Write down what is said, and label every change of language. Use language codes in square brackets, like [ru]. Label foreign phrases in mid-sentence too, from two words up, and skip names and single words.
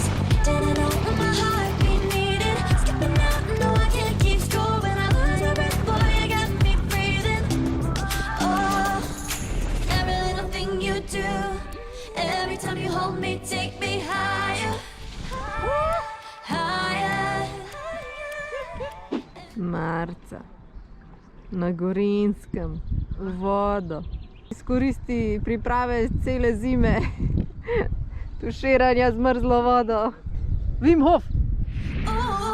[en] Didn't know what my heartbeat needed. Skipping out, no, I can't keep score. When I lose my breath, boy, you got me breathing. Oh, every little thing you do, every time you hold me, take me higher, higher. [sl] Marca. Na Gorinskem. Vodo. Izkoristi priprave cele zime. Tuširanja z mrzlo vodo. Wim Hof. Oh,